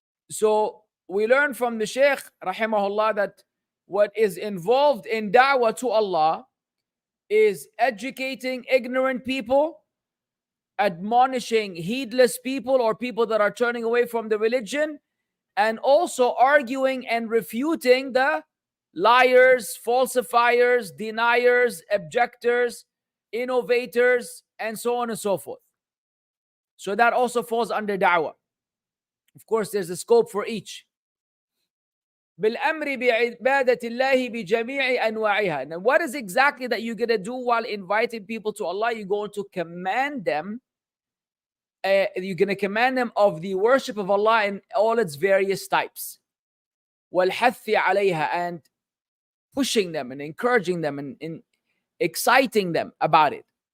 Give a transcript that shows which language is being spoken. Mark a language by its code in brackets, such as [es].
[en] So we learn from the Shaykh rahimahullah that what is involved in da'wah to Allah is educating ignorant people, admonishing heedless people or people that are turning away from the religion, and also arguing and refuting the liars, falsifiers, deniers, objectors, innovators, and so on and so forth. So that also falls under da'wah. Of course, there's a scope for each. [ar] بالأمر بعبادة الله بجميع أنواعها. [en] Now, what is exactly that you're going to do while inviting people to Allah? You're going to command them. You're going to command them of the worship of Allah in all its various types. [ar] والحث عليها, [en] and pushing them and encouraging them and exciting them about it.